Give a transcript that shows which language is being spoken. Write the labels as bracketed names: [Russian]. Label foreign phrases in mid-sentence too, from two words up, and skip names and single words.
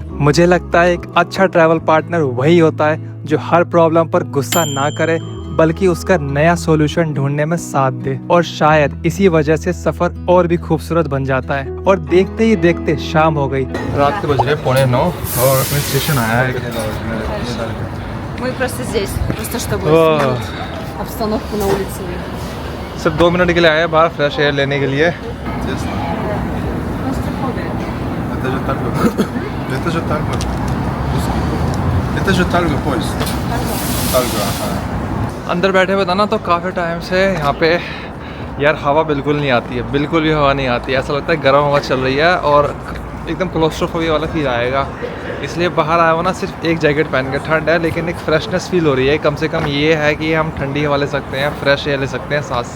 [Hindi] मुझे लगता है एक अच्छा [English] travel partner [Hindi] वही होता है जो हर प्रॉब्लम पर गुस्सा ना करे, बल्कि उसका नया सॉल्यूशन ढूंढने में साथ दे। और शायद इसी वजह से सफर और भी खूबसूरत बन जाता है। और देखते ही देखते शाम हो गई। रात के बज रहे 8:45 और अपने स्टेशन आया है। [Russian] Мы просто здесь, просто чтобы О. снять обстановку на улице. [Hindi] सिर्फ 2 मिनट के लिए आए बाहर [English] fresh air [Hindi] लेने के लिए। [Russian] Клаустрофобия. Это же Тарго. Это же Тарго. Это же Тарго поезд. Тарго, ага. [Hindi] अंदर बैठे हुए था ना, तो काफ़ी टाइम से यहाँ पे यार हवा बिल्कुल नहीं आती है, बिल्कुल भी हवा नहीं आती है। ऐसा लगता है गर्म हवा चल रही है और एकदम क्लोस्ट्रोफोबिया वाला फील आएगा। इसलिए बाहर आया हो ना, सिर्फ एक जैकेट पहन के। ठंड है लेकिन एक [English] freshness feel [Hindi] हो रही है। कम से कम ये है कि हम ठंडी हवा ले सकते हैं, [English] fresh air [Hindi] ले सकते हैं सांस।